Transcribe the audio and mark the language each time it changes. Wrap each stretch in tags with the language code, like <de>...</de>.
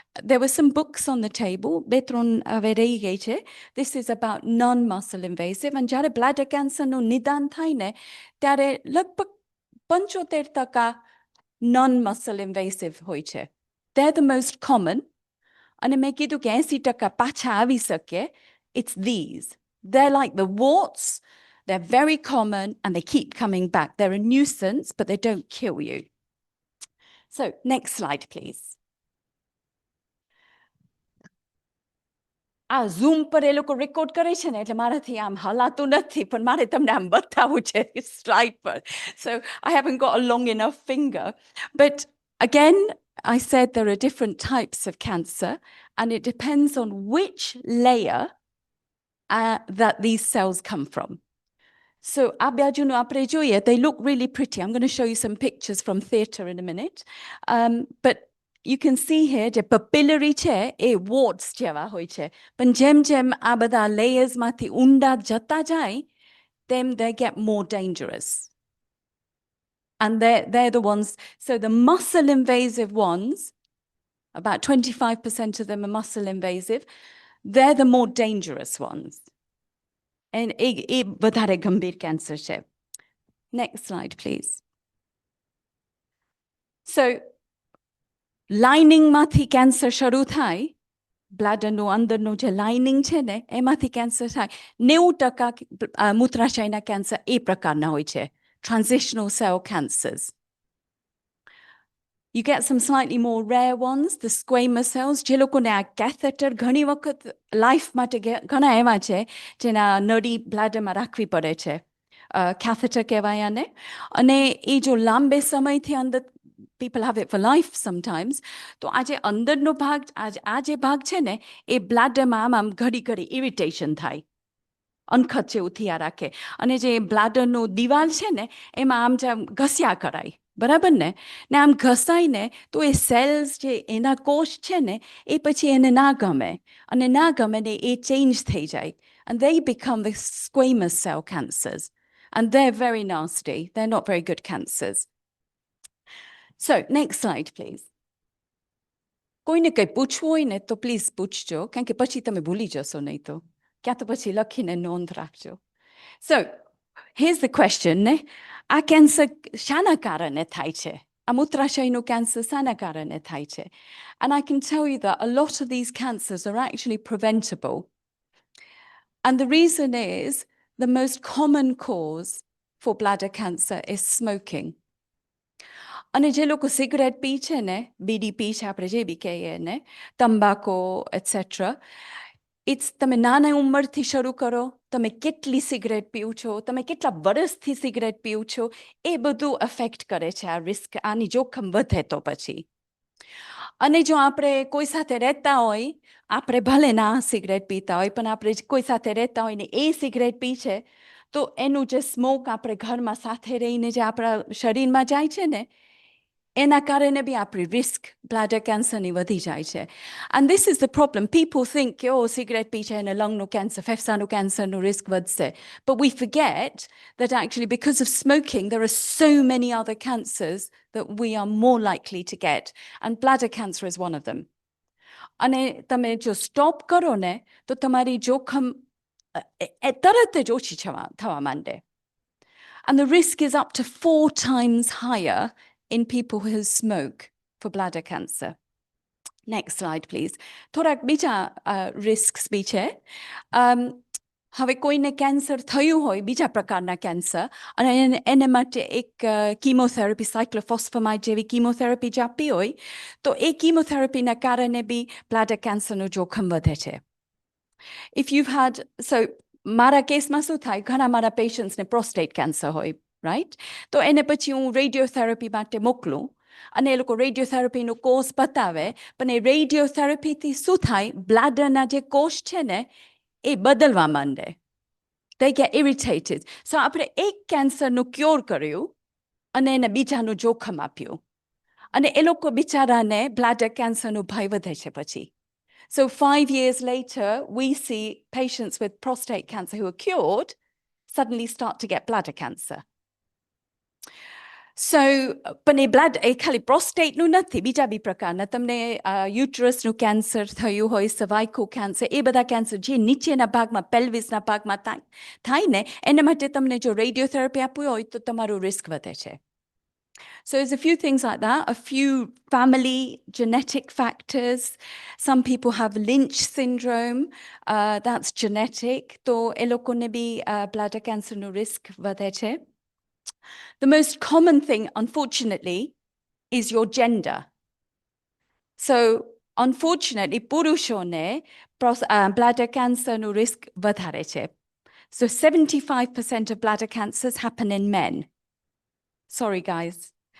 <en>There were some books on the table,</en> <gu>બે ત્રણ હવે રહી ગઈ છે.</gu> <en>This is about non-muscle invasive.</en> <gu>અને જ્યારે બ્લેડર કેન્સરનું નિદાન થાય ને ત્યારે લગભગ 75% non-muscle invasive હોય છે.</gu> <en>They're the most common.</en> <gu>અને મેં કીધું કે 80% પાછા આવી શકે.</gu> <en>It's these. They're like the warts. They're very common and they keep coming back. They're a nuisance, but they don't kill you. So next slide, please.</en> <gu>આ ઝૂમ પર એ લોકો રેકોર્ડ કરે છે ને એટલે મારાથી આમ હલાતું નથી પણ મારે તમને આમ બતાવવું છે સ્લાઇડ પર.</gu> <en>So I haven't got a long enough finger. But again, I said there are different types of cancer and it depends on which layer that these cells come from. So</en> <gu>આ બાજુનું આપણે જોઈએ,</gu> <en>they look really pretty. I'm going to show you some pictures from theatre in a minute. But you can see here</en> <gu>જે papillary છે એ warts જેવા હોય છે. પણ જેમ જેમ આ બધા layersમાંથી ઊંડા જતા જાય,</gu> <en>then they get more dangerous. And they're the ones, so the muscle invasive ones, about 25% of them are muscle invasive, they're the more dangerous ones.</en> <gu>And એ વધારે ગંભીર કેન્સર છે.</gu> <en>Next slide, please.</en> <gu>So, લાઇનિંગમાંથી cancer શરૂ થાય, બ્લાડરનું અંદરનું જે lining છે ને એમાંથી કેન્સર થાય. 90% મૂત્રાશયના કેન્સર એ પ્રકારના હોય છે,</gu> <en>transitional cell cancers. You get some slightly more rare ones, the squamous cells,</en> <gu>જે લોકોને આ કેથેટર ઘણી વખત લાઈફ માટે ઘણા એવા છે જેના નળી બ્લાડરમાં રાખવી પડે છે. Catheter કહેવાય આને. અને એ જો લાંબે સમયથી અંદર</gu> <en>people have it for life sometimes.</en> <gu>તો આ જે અંદરનો ભાગ, આ જે ભાગ છે ને એ બ્લાડરમાં આમ ઘડી ઘડી ઇરિટેશન થાય, અનખત જેવું થયા રાખે. અને જે બ્લાડરનું દિવાલ છે ને એમાં આમ જેમ ઘસ્યા કરાય, બરાબર ને? ને આમ ઘસાઈને તો એ સેલ્સ જે એના કોષ છે ને એ પછી એને ના ગમે, અને ના ગમે ને એ ચેન્જ થઈ જાય.</gu> <en>And they become the squamous cell cancers. And they're very nasty. They're not very good cancers. So, next slide, please.</en> <gu>કોઈને કંઈ પૂછવું હોય ને તો પ્લીઝ પૂછજો, કારણ કે પછી તમે ભૂલી જશો નહીં તો. ક્યાં તો પછી લખીને નોંધ રાખજો.</gu> <en>So, here's the question,</en> <gu>ને? આ કેન્સર શાના કારણે થાય છે? આ મૂત્રાશયનું કેન્સર શાના કારણે થાય છે?</gu> <en>And I can tell you that a lot of these cancers are actually preventable. And the reason is the most common cause for bladder cancer is smoking.</en> <gu>અને જે લોકો સિગરેટ પી છે ને, બીડી પી છે, આપણે જે બી કહીએ ને, તંબાકુ એટસેટ્રા, તમે નાના ઉંમરથી શરૂ કરો, તમે કેટલી સિગરેટ પીઓ છો, તમે કેટલા વર્ષથી સિગરેટ પીઓ છો, એ બધું અફેક્ટ કરે છે આ રિસ્ક, આની જોખમ વધે તો પછી. અને જો આપણે કોઈ સાથે રહેતા હોય, આપણે ભલે ના સિગરેટ પીતા હોય પણ આપણે કોઈ સાથે રહેતા હોય ને એ સિગરેટ પી છે, તો એનું જે સ્મોક આપણે ઘરમાં સાથે રહીને જે આપણા શરીરમાં જાય છે ને, એના કારણે બી આપણી રિસ્ક બ્લાડર કેન્સરની વધી જાય છે.</gu> <en>And this is the problem. People think</en> <gu>કે સિગરેટ પી છે અને લંગનું કેન્સર, ફેફસાનું કેન્સરનું રિસ્ક વધશે.</gu> <en>But we forget that actually because of smoking there are so many other cancers that we are more likely to get. And bladder cancer is one of them.</en> <gu>અને તમે જો stop કરો ને તો તમારી જોખમ તરત જ ઓછી થવા માંડે.</gu> <en>And the risk is up to 4 times higher in people who smoke for bladder cancer. Next slide, please.</en> <gu>થોડાક બીજા risks બી છે. હવે કોઈને કેન્સર થયું હોય, બીજા પ્રકારના કેન્સર, અને એને માટે એક કીમોથેરાપી, સાયક્લોફોસ્ફેમાઇડ જેવી કીમોથેરાપી જે આપી હોય, તો એ કીમોથેરાપીના કારણે બી બ્લાડર કેન્સરનું જોખમ વધે છે.</gu> <en>If you've had,</en> <gu>so મારા કેસમાં શું થાય, ઘણા મારા પેશન્ટ્સને પ્રોસ્ટેટ કેન્સર હોય, રાઈટ? તો એને પછી હું રેડિયોથેરાપી માટે મોકલું, અને એ લોકો રેડિયોથેરાપીનો કોર્સ બતાવે, પણ એ રેડિયોથેરાપીથી શું થાય, બ્લાડરના જે કોષ છે ને એ બદલવા માંડે.</gu> <en>They get irritated.</en> <gu>So આપણે એક કેન્સરનું ક્યોર કર્યું અને એને બીજાનું જોખમ આપ્યું, અને એ લોકો બિચારાને બ્લાડર કેન્સરનું ભય વધે છે પછી.</gu> <en>So 5 years later, we see patients with prostate cancer who are cured suddenly start to get bladder cancer.</en> <gu>So, પણ એ ખાલી પ્રોસ્ટેટનું નથી, બીજા બી પ્રકારના. તમને યુટરસનું કેન્સર થયું હોય, સર્વાઇકલ કેન્સર, એ બધા કેન્સર જે નીચેના ભાગમાં, પેલ્વિસના ભાગમાં થાય ને, એના માટે તમને જો રેડિયોથેરાપી આપવું હોય તો તમારું રિસ્ક વધે છે.</gu> <en>So there's a few things like that, a few family genetic factors. Some people have Lynch syndrome, that's genetic.</en> <gu>તો એ લોકોને બી bladder cancerનું risk વધે છે.</gu> <en>The most common thing, unfortunately, is your gender. So</en> <gu>Unfortunately, પુરુષોને bladder cancerનું risk વધારે છે.</gu> <en>So 75% of bladder cancers happen in men. Sorry, guys.</en>